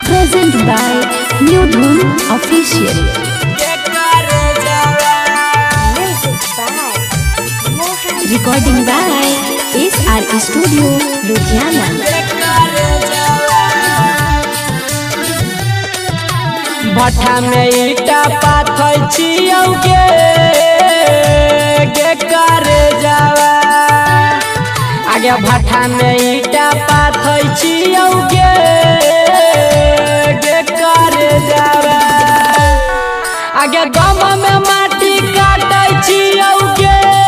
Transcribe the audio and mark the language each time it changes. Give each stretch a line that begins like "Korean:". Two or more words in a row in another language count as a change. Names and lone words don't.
English: Present by New Dhun Official. Recording by SR Studio, Ludhiana.
Maithili: भट्ठा में ईटा पाथै छियौगे गे करे जावा आगे भट्ठा में ईटा पाथै छियौगे गे करे जावा आगे गम में माटी काटै छियौगे